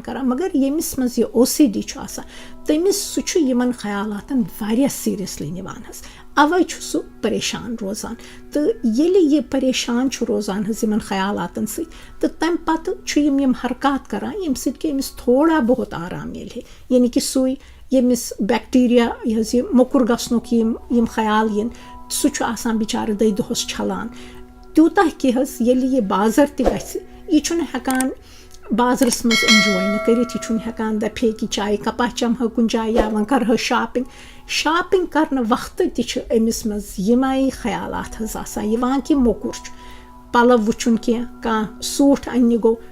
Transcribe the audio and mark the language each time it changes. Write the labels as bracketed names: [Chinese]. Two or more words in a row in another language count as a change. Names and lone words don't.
[Kashmiri] کَران مگر ییٚمِس منٛز یہِ OCD چھُ آسان تٔمِس سُہ چھُ یِمَن خیالاتَن واریاہ [English] seriously [Kashmiri] نِوان حظ اَوَے چھُ سُہ پریشان روزان تہٕ ییٚلہِ یہِ پریشان چھُ روزان حظ یِمَن خیالاتَن سۭتۍ تہٕ تَمہِ پَتہٕ چھُ یِم حرکات کَران ییٚمہِ سۭتۍ کہِ أمِس تھوڑا بہت آرام میلہِ ہے یعنی کہِ سُے ییٚمِس بیکٹیٖریا یہِ حظ یہِ موٚکُر گژھنُک یِم خیال یِن سُہ چھُ آسان بِچارٕ دۄہَس چھَلان تیوٗتاہ کہِ حظ ییٚلہِ یہِ بازر تہِ گژھِ یہِ چھُنہٕ ہٮ۪کان بازرَس منٛز اٮ۪نجاے نہٕ کٔرِتھ یہِ چھُنہٕ ہٮ۪کان دَپہِ ہے کہِ چایہِ کَپا چَمہٕ ہا کُنہِ جایہِ یا وۄنۍ کَرٕ ہا شاپِنٛگ کَرنہٕ وقتہٕ تہِ چھُ أمِس منٛز یِمَے خیالات حظ آسان یِوان کہِ موٚکُر چھُ پَلو وٕچھُن کانٛہہ سوٗٹ اَننہِ گوٚو